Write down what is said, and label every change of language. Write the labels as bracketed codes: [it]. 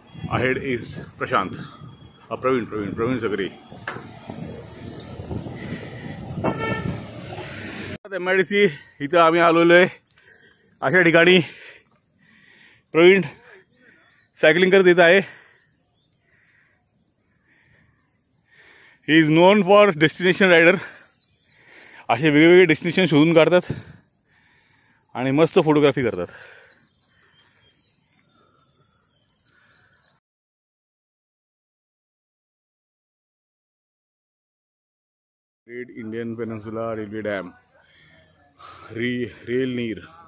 [en] Ahead is Prashant, Praveen सगळे। [mr] MIDC इथं आम्ही आलेलो आहे, अशा ठिकाणी प्रवीण सायकलिंग करत येत आहे। [en] He is known for destination rider. [mr] असे वेगवेगळे डेस्टिनेशन शोधून काढतात आणि मस्त फोटोग्राफी करतात। Great Indian peninsula railway dam, rail नीर।